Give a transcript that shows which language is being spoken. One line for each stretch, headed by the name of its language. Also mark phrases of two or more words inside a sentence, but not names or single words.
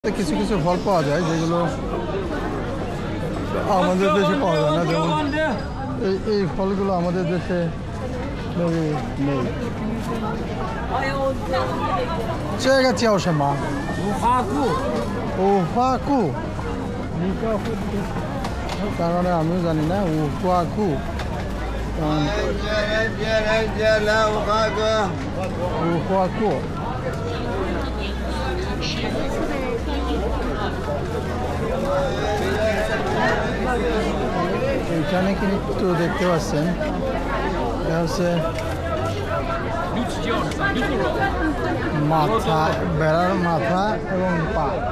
Bangla: কিছু কিছু ফল পাওয়া যায় যেগুলো আমাদের দেশে পাওয়া যায় না, যেমন এই ফলগুলো আমাদের দেশে নেই।
Chinese: 这个叫什么？无花果。
Bangla: 无花果。তার মানে আমিও জানি না উফাকু। উফাকু এইখানে কিন্তু দেখতে পাচ্ছেন এটা হচ্ছে মাথা, বেড়ার মাথা এবং পা।